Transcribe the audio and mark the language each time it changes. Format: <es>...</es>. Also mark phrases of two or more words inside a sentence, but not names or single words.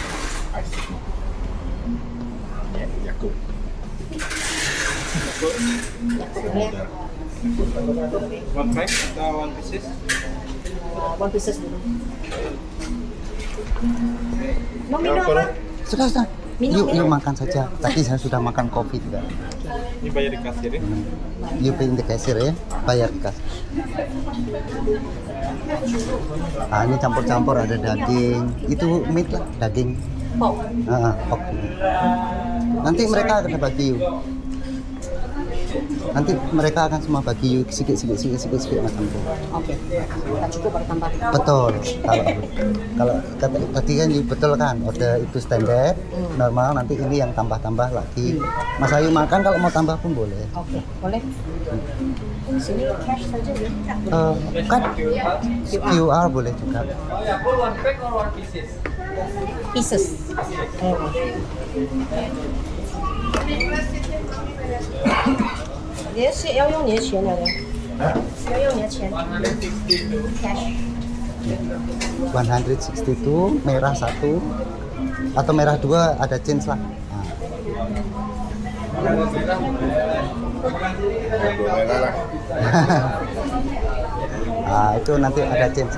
<id>Ya, Yakult.</id> <en>One pack atau one pieces? One pieces</en> <id>dulu. Mau minum Apa? apa? Sudah. Minum, Yuk minum. makan saja. Tadi saya sudah makan kopi juga. Ini bayar di kasir ya. Yuk pengen di kasir ya, bayar di kasir. Ini campur-campur ada daging.</id> <ms>Itu meat lah, daging. Pork. Pork. Nanti mereka akan bagi you. Nanti mereka akan semua bagi you sikit macam itu. Okey. Tak cukup baru tambah. Betul. Kalau tadi kan you betul kan, order itu standar, normal. Nanti ini yang tambah lagi. Mas Ayu makan kalau mau tambah pun boleh. Okey, boleh. Sini cash saja ya. Kan QR boleh juga. Pieces.</ms> <zh>Dia是要用你的钱了的。要用你的钱 cash。</zh> <ms>162 merah 1 atau merah 2 ada change lah. Dua merah lah. Itu nanti ada change.</ms>